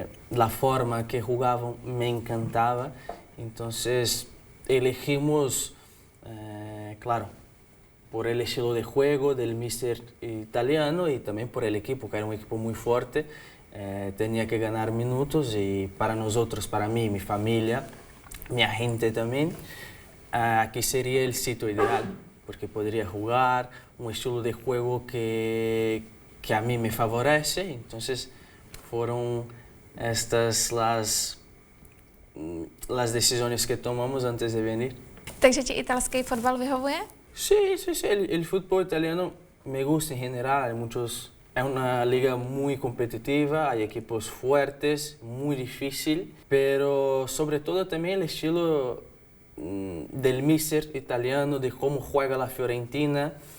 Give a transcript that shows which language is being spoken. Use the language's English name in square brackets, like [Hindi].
[Spanish] La forma que jugaban me encantaba, entonces elegimos, claro, por el estilo de juego del míster italiano y también por el equipo, que era un equipo muy fuerte, tenía que ganar minutos y para nosotros, para mí, mi familia, mi agente también, aquí sería el sitio ideal, porque podría jugar un estilo de juego que a mí me favorece. Entonces fueron estas las decisiones que tomamos antes de venir. [Czech] Takže ti italský fotbal vyhovuje? [Spanish] Sí, el fútbol italiano me gusta en general, es una liga muy competitiva, hay equipos fuertes, muy difícil, pero sobre todo también el estilo del míster italiano, de cómo juega la Fiorentina.